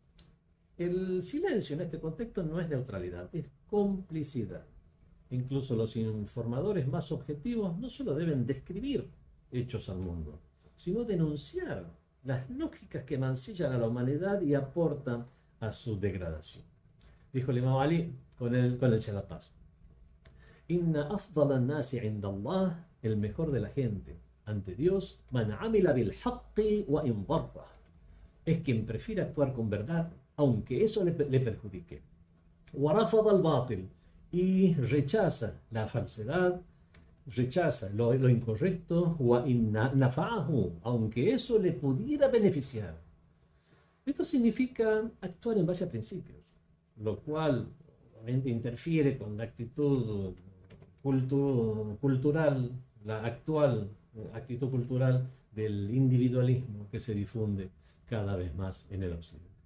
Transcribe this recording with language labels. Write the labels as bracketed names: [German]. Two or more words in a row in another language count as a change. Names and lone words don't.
[Spanish] El silencio en este contexto no es neutralidad, es complicidad. Incluso los informadores más objetivos no solo deben describir hechos al mundo, sino denunciar las lógicas que mancillan a la humanidad y aportan a su degradación. Dijo el imam Ali con el la paz: [Arabic] إن أفضل الناس عند الله, [Spanish] el mejor de la gente ante Dios, [Arabic] من عمل بالحق وإن ضره, [Spanish] es quien prefiere actuar con verdad aunque eso le perjudique. [Arabic] ورفض الباطل, [Spanish] y rechaza la falsedad, rechaza lo incorrecto, [Arabic] وإن نفعه, [Spanish] aunque eso le pudiera beneficiar. Esto significa actuar en base a principios, lo cual obviamente interfiere con la actitud cultural, la actual actitud cultural del individualismo que se difunde cada vez más en el occidente.